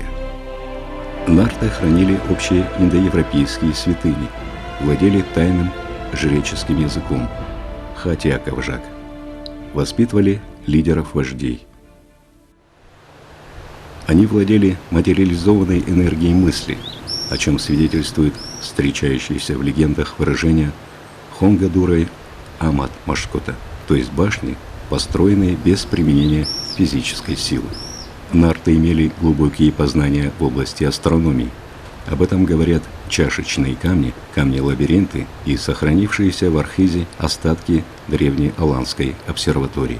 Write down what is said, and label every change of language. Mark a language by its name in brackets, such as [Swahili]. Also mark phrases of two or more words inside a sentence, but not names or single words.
[Russian] Нарты хранили общие индоевропейские святыни, владели тайным жреческим языком, хатиаковжак, воспитывали лидеров-вождей. Они владели материализованной энергией мысли, о чем свидетельствует встречающееся в легендах выражение [Chechen] «хонгадурой амат машкота», [Russian] то есть башни, построенные без применения физической силы. Нарты имели глубокие познания в области астрономии. Об этом говорят чашечные камни, камни-лабиринты и сохранившиеся в Архизе остатки древней Аланской обсерватории.